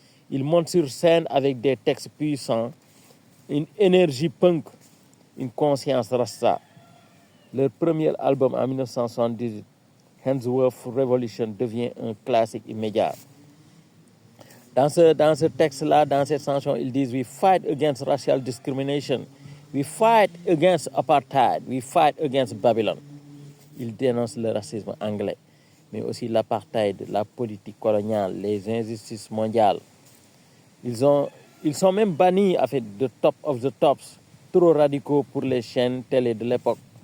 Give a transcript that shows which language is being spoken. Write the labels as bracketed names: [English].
[French] Ils montent sur scène avec des textes puissants, une énergie punk, une conscience rasta. Leur premier album en 1978, Handsworth Revolution, devient un classique immédiat. Dans ce texte-là, dans cette chanson, ils disent « [English] We fight against racial discrimination. We fight against apartheid. We fight against Babylon. [French] » Ils dénoncent le racisme anglais, mais aussi l'apartheid, la politique coloniale, les injustices mondiales. Ils sont même bannis en fait, de Top of the Tops, trop radicaux pour les chaînes télé de l'époque.